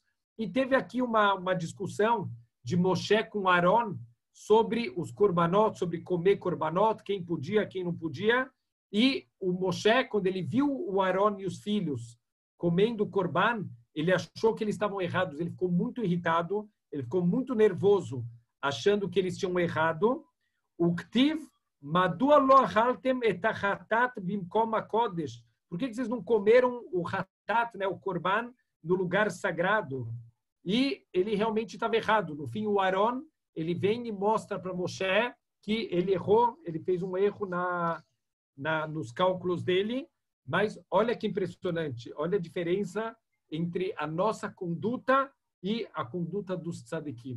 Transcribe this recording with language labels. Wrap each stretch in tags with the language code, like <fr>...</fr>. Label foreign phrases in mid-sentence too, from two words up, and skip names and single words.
<pt>E teve aqui uma discussão de Moshe com Aron sobre os korbanot, sobre comer korbanot, quem podia, quem não podia. E o Moshe, quando ele viu o Aron e os filhos comendo korban, ele achou que eles estavam errados. Ele ficou muito irritado, ele ficou muito nervoso, achando que eles tinham errado.</pt> <he>O כתיב מדוע לא אכלתם את החטאת במקום הקודש.</he> <pt>Por que vocês não comeram o hatat, né, o korban, no lugar sagrado? E ele realmente estava errado. No fim, o Aron, ele vem e mostra para Moshe que ele errou, ele fez um erro nos cálculos dele. Mas olha que impressionante, olha a diferença entre a nossa conduta e a conduta dos tzadikim.</pt>